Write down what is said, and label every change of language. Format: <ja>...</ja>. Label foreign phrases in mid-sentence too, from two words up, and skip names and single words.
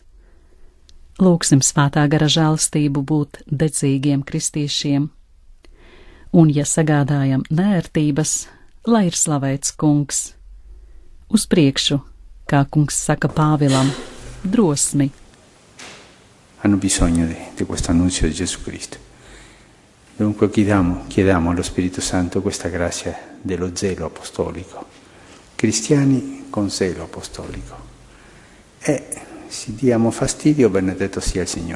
<lv>Lūksim Svētā gara žēlastību būt dedzīgiem kristiešiem. Un, ja sagādājam nērtības, lai ir slavēts Kungs. Uz priekšu, kā Kungs saka Pāvilam, drosmi.</lv> <it>Hanno bisogno di questo annuncio di Gesù Cristo. Dunque chiediamo allo Spirito Santo questa grazia dello zelo apostolico. Cristiani con zelo apostolico. E se diamo fastidio, benedetto sia il Signore.</it>